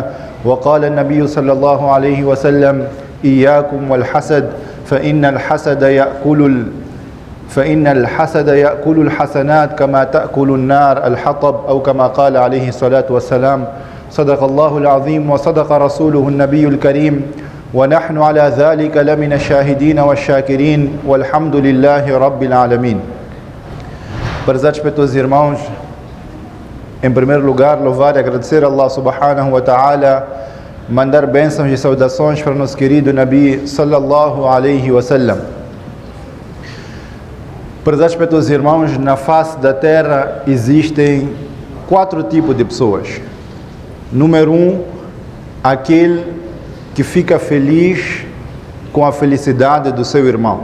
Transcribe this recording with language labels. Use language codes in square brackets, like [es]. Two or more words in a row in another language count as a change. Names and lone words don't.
[ar] وقال النبي صلى الله عليه وسلم إياكم والحسد فإن الحسد يأكل الحسنات كما تأكل النار الحطب أو كما قال عليه الصلاة والسلام. صدق الله العظيم وصدق رسوله النبي الكريم ونحن على ذلك لمن الشاهدين والشاكرين والحمد لله رب العالمين. [pt] Prezados pelos irmãos, em primeiro lugar, louvar e agradecer a Allah [ar] سبحانه وتعالى, [pt] mandar bênçãos e saudações para nosso querido Nabi [ar] صلى الله عليه وسلم. [pt] Prezados pelos irmãos, na face da terra existem 4 tipos de pessoas. Número 1, aquele que fica feliz com a felicidade do seu irmão.